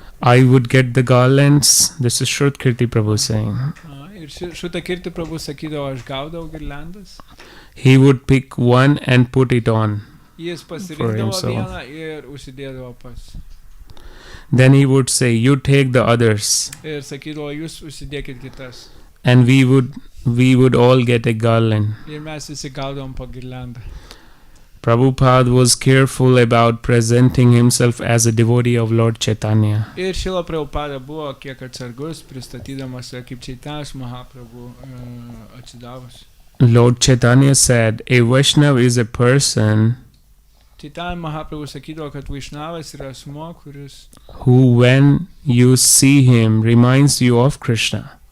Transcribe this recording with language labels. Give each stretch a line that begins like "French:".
English: I would get the garlands. This is Shrutakirti Prabhu saying.
Lithuanian: Ir Shrutakirti Prabhu sakydavo, aš gaudavau girliandas.
English: He would pick one and put it on.
Lithuanian: Jis pasirinkdavo vieną ir užsidėdavo pats.
English: Then he would say, you take the others.
Lithuanian: Ir sakydavo, jūs užsidėkit kitas.
English: And we would we would all get a garland.
Lithuanian: Ir mes visi gaudom po girliandą.
English: Prabhupada was careful about presenting himself as a devotee of Lord Chaitanya.
Lithuanian: Ir Šrila Prabhupada buvo kiek atsargus, pristatydamas save kaip Čaitanijos Mahaprabhu atsidavus.
English: Lord Chaitanya said, a Vaishnava is a person
Lithuanian: Čaitanijos Mahaprabhu sakydavo, kad Vaišnavas yra asmuo, kuris,
English: who, when you see him, reminds you of Krishna.